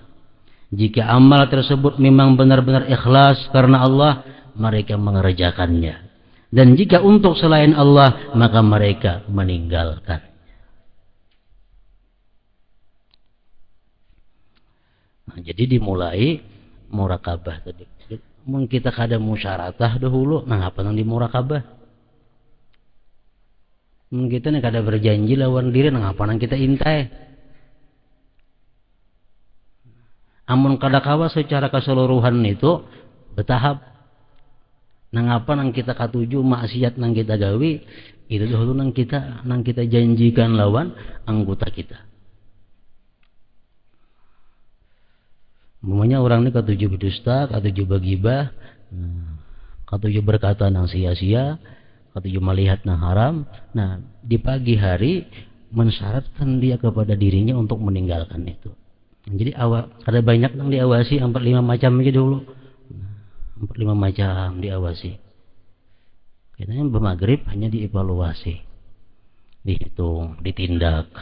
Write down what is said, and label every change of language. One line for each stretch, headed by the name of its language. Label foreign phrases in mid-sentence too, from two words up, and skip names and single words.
Indonesian: Jika amal tersebut memang benar-benar ikhlas karena Allah, mereka mengerjakannya. Dan jika untuk selain Allah, maka mereka meninggalkan. Nah, jadi dimulai muraqabah tadi.
Banjar: Mungkin kita kada musyaratah dahulu, nah apa nang di muraqabah? Mungkin kita nih kada berjanji lawan diri, nah apa nang kita intai? Amun kadakawa secara keseluruhan itu bertahap. Nang apa nang kita katuju maksiat nang kita gawi, itu dahulu nang kita janjikan lawan anggota kita. Namanya orang ini katuju berdusta, katuju bergibah, katuju berkata nang sia-sia, katuju melihat nang haram.
Indonesian: Nah, di pagi hari mensyaratkan dia kepada dirinya untuk meninggalkan itu. Jadi ada banyak yang diawasi, 4-5 macam aja dulu. 4-5 macam diawasi. Kita yang bermaghrib hanya dievaluasi, dihitung, ditindak.